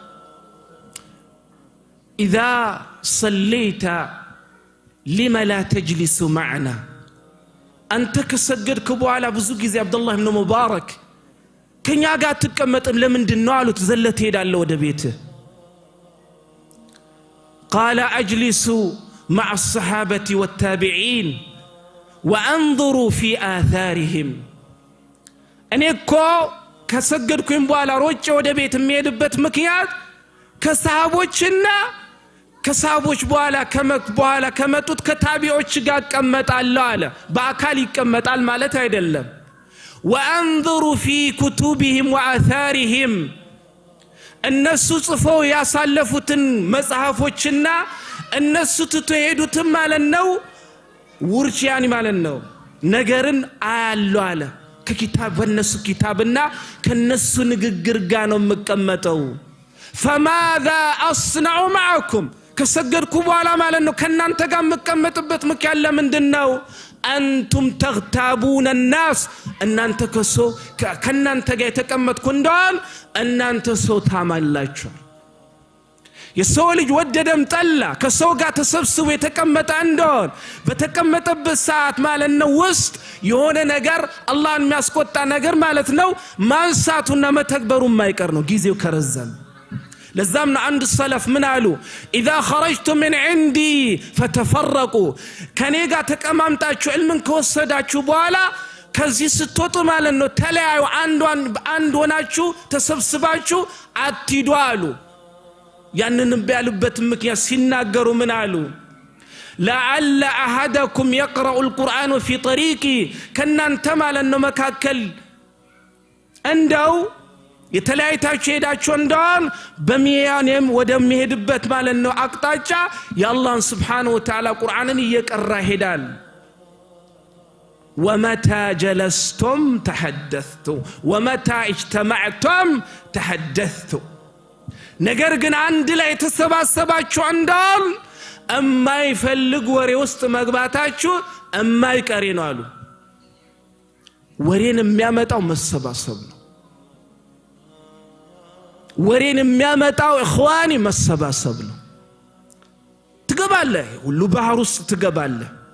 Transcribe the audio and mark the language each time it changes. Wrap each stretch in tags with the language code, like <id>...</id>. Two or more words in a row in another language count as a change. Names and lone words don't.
<ar>إذا صليت لم لا تجلس معنا።</ar> <am>አንተ ከሰገድክ በኋላ ብዙ ጊዜ አብዱላህ ኢብኑ ሙባረክ ከኛ ጋር ትቀመጥም ለምንድን ነው አሉት። ዘለት ሄዳለ ወደ ቤት።</am> <ar>قال أجلس مع الصحابة والتابعين وانظر في آثارهم</ar> <am>እኔ እኮ ከሰገድኩኝ በኋላ ሮጬ ወደ ቤት የሚሄድበት ምክንያት ከሰሃቦችና ከሰሃቦች በኋላ ከመጡት ከታቢዎች ጋር እቀመጣለሁ አለ። በአካል ይቀመጣል ማለት አይደለም።</am> <ar>وانظر في كتبهم وآثارهم</ar> <am>እነሱ ጽፈው ያሳለፉትን መጽሐፎችና እነሱ ተተሄዱት ማለት ነው ውርጭ ያኒ ማለት ነው ነገርን አያሉ አለ። ከኪታብ በነሱ ኪታብና ከነሱ ንግግር ጋር ነው መቀመጠው።</am> <ar>فماذا اصنع معكم</ar> <am>ከሰገድኩ በኋላ ማለት ነው ከናንተ ጋር መቀመጥበት ምክንያት ለምንድነው?</am> <ar>أنتم تغتابون</ar> <am>الناس እናንተ ከናንተ ጋር የተቀመጥኩ እንደሆን እናንተ ሰው ታማላችሁ። የሰው ልጅ ወደደም ጠላ ከሰው ጋር ተሰብስቦ የተቀመጠ እንደሆን በተቀመጠበት ሰዓት ማለት ነው ውስጥ የሆነ ነገር አላህን የሚያስቆጣ ነገር ማለት ነው ማንሳቱና መተግበሩ የማይቀር ነው ጊዜው ከረዘም። ለዛም ነው አንድ ሰለፍ ምን አሉ?</am> <ar>اذا خرجتم من عندي فتفرقوا</ar> <am>ከኔ ጋር ተቀማምጣችሁ ዕልምን ከወሰዳችሁ በኋላ ከዚህ ስትወጡ ማለት ነው ተለያዩ፣ አንድ ሆናችሁ ተሰብስባችሁ አትሂዱ አሉ። ያንንም ቢያሉበት ምክንያት ሲናገሩ ምን አሉ?</am> <ar>لعل احدكم يقرأ القرآن في طريقي</ar> <am>ከናንተ ማለት ነው መካከል እንደው የተለያይታችሁ ሄዳችሁ እንደሆን በሚያኔም ወደሚሄድበት ማለት ነው አቅጣጫ የአላህን</am> <ar>سبحانه وتعالى</ar> <am>ቁርአንን እየቀራ ሄዳል።</am> <ar>ومتى جلستم تحدثتم ومتى اجتمعتم تحدثتم</ar> <am>ነገር ግን አንድ ላይ ተሰባሰባችሁ እንደሆን የማይፈልግ ወሬ ውስጥ መግባታችሁ የማይቀር ነው አሉ። ወሬን የሚያመጣው መሰባሰብ ነው። ወሬን የሚያመጣው اخواني መሰባሰብ ነው። ትገባለህ ሁሉ ባህር ውስጥ ትገባለህ።</am>